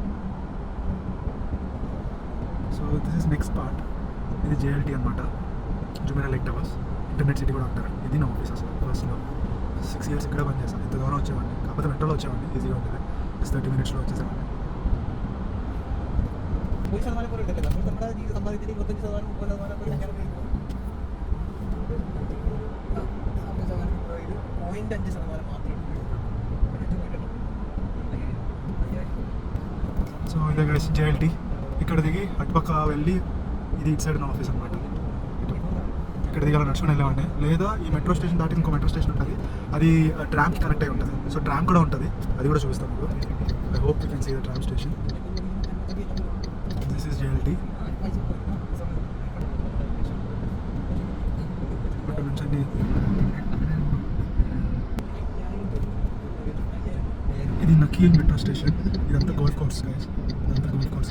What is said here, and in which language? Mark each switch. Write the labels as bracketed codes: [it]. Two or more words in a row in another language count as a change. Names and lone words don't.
[en] So this is next part. [te] ఇది జేఎల్టీ అనమాట, జుమేరా లేక్ టవర్స్. ఇంటర్నెట్ సిటీ కూడా అంటారు. ఇది నా ఆఫీస్ అసలు. ఫస్ట్లో 6 years ఇక్కడ పని చేస్తాను. ఇంత దూరం వచ్చేవాడిని, కాకపోతే మెట్రోలో వచ్చేవాడిని, ఈజీగా ఉంటుంది. 30 minutesలో వచ్చేసేవాడిని. [ml] 1% പോലും കിട്ടില്ല. നമ്മൾ നമ്മുടെ ജീവിത സമ്പാദ്യത്തിന് 25%, 30% ഒക്കെ കല്യാണം കഴിക്കുമ്പോൾ 0.5% മാത്രമേ [te] సో ఇదే గైస్ జేఎల్టీ. ఇక్కడ దిగి అటుపక్క వెళ్ళి, ఇది ఇటు సైడ్ నా ఆఫీస్ అనమాట. ఇక్కడ దిగాల నడుచుకుని వెళ్ళామండి. లేదా ఈ [en] metro station [te] దాటి ఇంకో [en] metro station [te] ఉంటుంది, అది ట్రామ్కి కనెక్ట్ అయి ఉంటుంది. సో ట్రామ్ కూడా ఉంటుంది, అది కూడా చూపిస్తాను మీకు. [en] I hope you can see the tram station. This is JLT. [te] ఇక్కడ నుంచి అన్ని ఇది నకీల్ మెట్రో స్టేషన్. ఇదంతా [en] golf course [te] గైస్, ఇదంతా [en] golf course.